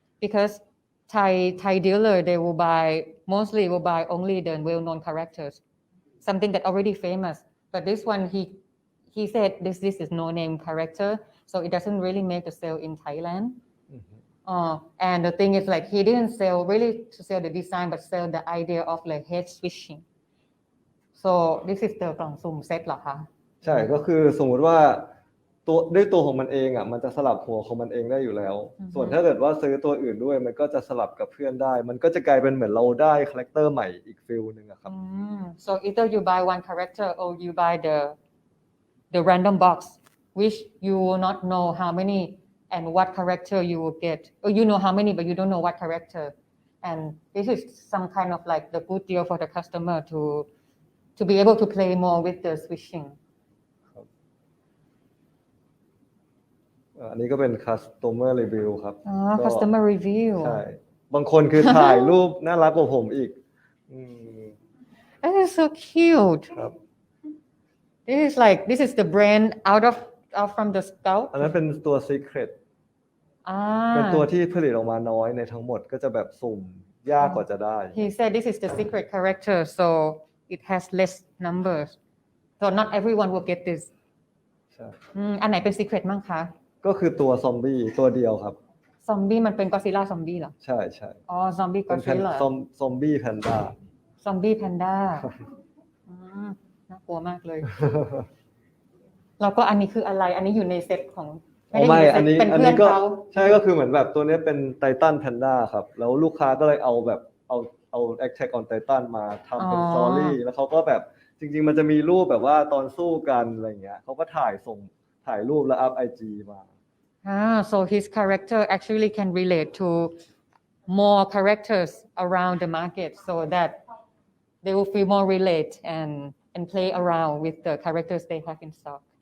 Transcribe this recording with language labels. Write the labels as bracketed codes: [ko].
[en] Because Thai dealer, they will mostly will buy only the well-known characters, something that already famous. But this one, he said this is no-name character, so it doesn't really make the sale in Thailand. And the thing is like he didn't sell really to sell the design, but sell the idea of like head switching. So this is the [th] กล่องสุ่มเซตเหรอคะ ใช่ก็คือสมมุติว่าด้วยตัวของมันเองอ่ะมันจะสลับหัวของมันเองได้อยู่แล้ว ส่วนถ้าเกิดว่าซื้อตัวอื่นด้วยมันก็จะสลับกับเพื่อนได้มันก็จะกลายเป็นเหมือนเราได้คาแรคเตอร์ใหม่อีกฟิลนึงอะครับ [en] So either you buy one character or you buy the random box, which you will not know how many and what character you will get. Or you know how many, but you don't know what character. And this is some kind of like the good deal for the customer to be able to play more with the switching. [th] อันนี้ก็เป็น [en] customer review [th] ครับ [en] customer review [th] ใช่บางคนคือถ่ายรูปน่ารักกว่าผมอีก [en] That is so cute. [th] ครับ [en] This is the brand out from the scout. [th] อันนั้นเป็นตัว secret เป็นตัวที่ผลิตออกมาน้อยในทั้งหมดก็จะแบบสุ่มยากกว่าจะได้ [en] He said this is the secret character, so it has less numbers. So not everyone will get this. [th] ใช่ อันไหนเป็น secret มั่งคะ ก็คือตัวซอมบี้ตัวเดียวครับ ซอมบี้มันเป็นก็ซิลล่าซอมบี้เหรอ ใช่ใช่ อ๋อซอมบี้ก็ เป็น ซิลล่า ซอมบี้แพนด้า ซอมบี้แพนด้าน่ากลัวมากเลย แล้วก็อันนี้คืออะไร อันนี้อยู่ในเซตของ ไม่อันนี้ เป็นเพื่อนเขา ใช่ก็คือเหมือนแบบตัวนี้เป็นไททันแพนด้าครับแล้วลูกค้าก็เลยเอาแบบเอา Attack on Titan มาทำเป็นสตอรี่แล้วเขาก็แบบจริงๆมันจะมีรูปแบบว่าตอนสู้กันอะไรเงี้ยเขาก็ถ่ายรูปแล้วอัพ IG มา [en] So his character actually can relate to more characters around the market so that they will feel more relate and play around with the characters they have in stock.